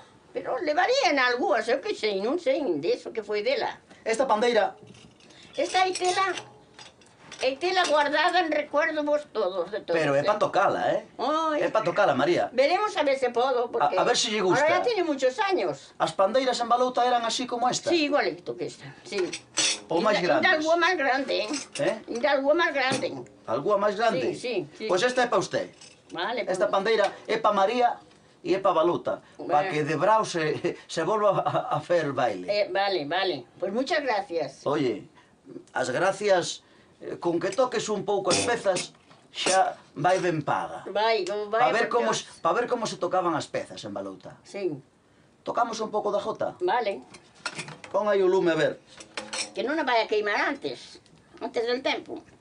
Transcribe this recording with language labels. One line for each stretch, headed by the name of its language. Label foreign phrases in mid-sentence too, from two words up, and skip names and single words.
Galician: Pero levarían algunhas, eu que sei, non sei de eso que foi dela. Esta pandeira Esta aí tela E tela guardada en recuerdo vos todos de todos. Pero é para tocala, Ai. É para tocala, María. Veremos a ver se podo, porque... A ver se lle gusta.
Spanish: Ahora ya tiene muchos años.
Galician: As pandeiras en Balouta eran así como esta?
Spanish: Sí, igualito que esta, sí.
Galician: Ou máis Ainda grandes? algo máis grande, Ainda algo máis grande. Algúa máis grande?
Spanish: Sí, sí, sí.
Galician: Pois esta é
Spanish: para usted.
Galician: Vale, Esta pandeira é para María e é para Balouta. Para que de brao se volva a fer
Spanish: el baile. Vale, vale. Pues muchas gracias. Oye,
Galician: as gracias, con que toques un pouco as pezas, xa vai ben paga. Vai. Para ver como se tocaban as pezas en Balouta. Sí. Tocamos un pouco da jota? Vale. Pon aí o lume a ver. Que non a vai a queimar antes del tempo.